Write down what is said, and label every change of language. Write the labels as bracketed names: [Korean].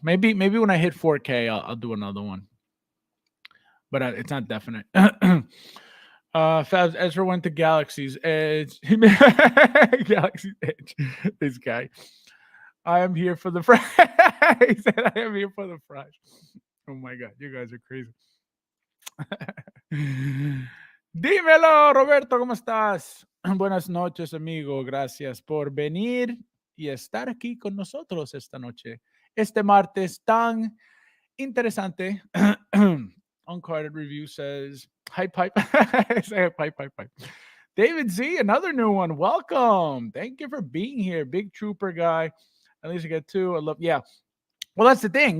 [English] Maybe when I hit 4K, I'll do another one. But it's not definite. Fabs Ezra went to Galaxy's Edge. Galaxy's Edge. This guy. I am here for the fries. He said, I am here for the fries. Oh my God, you guys are crazy. [Spanish] Dímelo, Roberto, ¿cómo estás? Buenas noches, amigo. Gracias por venir y estar aquí con nosotros esta noche. Este martes tan interesante. [English] Uncarded review says, hype, hype. Say hype, hype, hype. David Z, another new one. Welcome. Thank you for being here. Big trooper guy. At least you get 2. I love, yeah. Well, that's the thing.